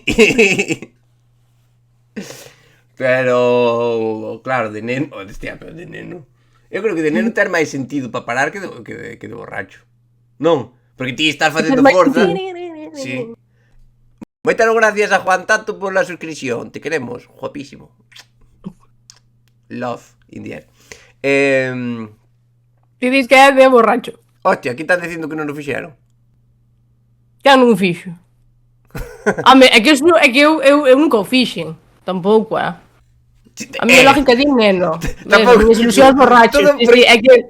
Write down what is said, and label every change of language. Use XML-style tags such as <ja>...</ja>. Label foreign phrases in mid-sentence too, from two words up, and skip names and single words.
<gl>Pero, claro, de neno, hostia, pero de neno. Eu creo que de neno ten máis sentido para parar que de borracho. Non, porque ti estás facendo forza. Sí. Moitas gracias a Juan Tato pola suscripción. Te queremos, guapísimo.</gl> <en>Love in the air.</en> <gl>Ti dis que é de borracho. Hostia, aquí están dicindo que non o fixeron. Que non o fixo. É que eu nunca o fixen. Tampouco, A miña lógica di neno. Tampouco. As ilusións borrachos. É que</gl>